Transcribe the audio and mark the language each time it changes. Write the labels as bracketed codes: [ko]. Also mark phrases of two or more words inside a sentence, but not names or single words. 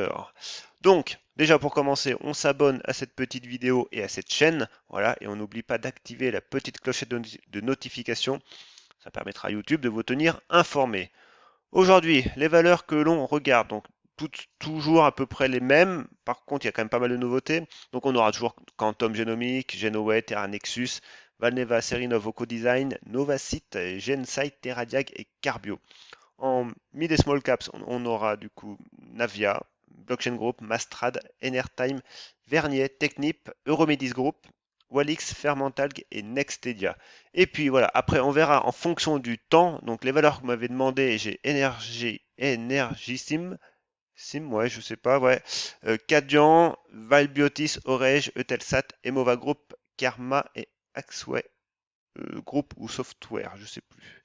[fr] Donc, déjà pour commencer, on s'abonne à cette petite vidéo et à cette chaîne. Voilà, et on n'oublie pas d'activer la petite clochette de notification. Ça permettra à YouTube de vous tenir informé. Aujourd'hui, les valeurs que l'on regarde, donc toujours à peu près les mêmes. Par contre, il y a quand même pas mal de nouveautés. Donc, on aura toujours Quantum Genomics, Genoway, Terra Nexus, Valneva, Serinov, Ocodesign, Novacite, Gensight, TerraDiag et Carbio. En mid et small caps, on aura du coup Navia, Blockchain Group, Mastrad, Enertime, Vernier, Technip, Euromedis Group, Walix, Fermentalg et Nextedia. Et puis voilà, après on verra en fonction du temps, donc les valeurs que vous m'avez demandé, j'ai Energisim, ouais, je sais pas, ouais, Cadian, Valbiotis, Orege, Eutelsat, Emova Group, Karma et Axway Group ou Software, je sais plus.